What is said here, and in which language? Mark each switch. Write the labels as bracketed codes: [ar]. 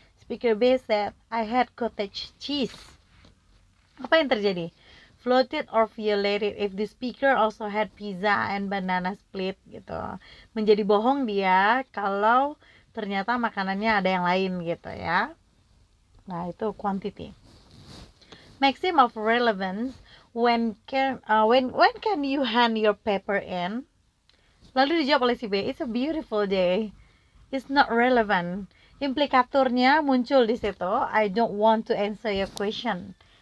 [en] Speaker B said, I had cottage cheese. [id] Apa yang terjadi? [en] Floated or violated if the speaker also had pizza and banana split gitu. [id] Menjadi bohong dia kalau ternyata makanannya ada yang lain gitu ya. Nah, itu quantity. [en] Maxim of relevance, when can you hand your paper in? [id] Lalu dijawab oleh si B, [en] it's a beautiful day. It's not relevant. [id] Implikaturnya muncul di situ. [en] I don't want to answer your question.